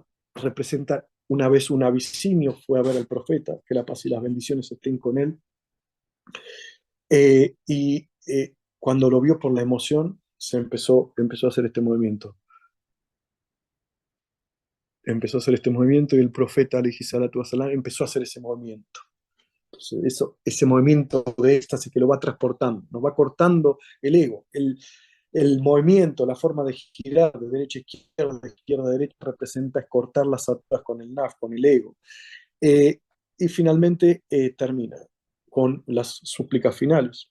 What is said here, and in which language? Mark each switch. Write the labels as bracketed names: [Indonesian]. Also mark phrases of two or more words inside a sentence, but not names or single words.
[Spanish] Representa, una vez un abisinio fue a ver al profeta, que la paz y las bendiciones estén con él, cuando lo vio por la emoción, empezó a hacer este movimiento. empezó a hacer este movimiento y el profeta [Arabic] عليه الصلاة والسلام [Spanish] empezó a hacer ese movimiento. Entonces, ese movimiento de éxtasis que lo va transportando, nos va cortando el ego. El movimiento, la forma de girar de derecha a izquierda a derecha, representa es cortar las ataduras con el naf, con el ego. Y finalmente termina con las súplicas finales.